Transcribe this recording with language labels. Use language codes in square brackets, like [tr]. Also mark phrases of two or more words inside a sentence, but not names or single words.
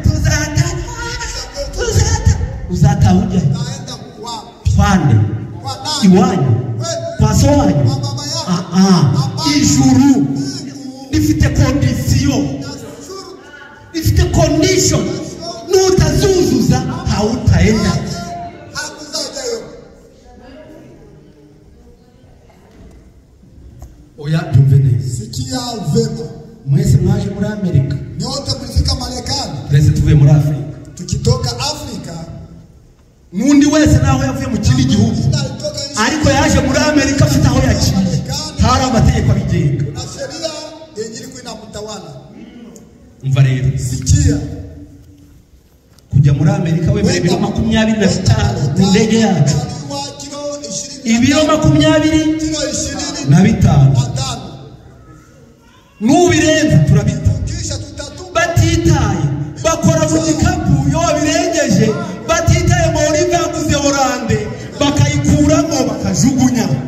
[rw] uzataha ujyayo twande iwanyu kwa so wanyu ijuru rifite kondisiyo rifite condition nutazuzuza hautaenda oya byumve neza [sw] sikia vema [rw] mwese mwaje muri Amerika [sw] nyote mlifika Marekani [rw] twese tuvuye muri Afrika [sw] tukitoka Afrika [rw] nundi wese naho yavuye mu kindi gihugu ariko yaje muri Amerika afite aho yaciye hari amategeko abigenga [sw] na sheria yenye iko inamtawala [rw] umva rero [sw] sikia [rw] kujya muri Amerika wemere ibiro 25 mu ndege yacu ibiro 25 nubirenza turabita batitaye bakora mu gikapu yo birengeje batitaye muri baguze Oranje bakayikuramo bakajugunya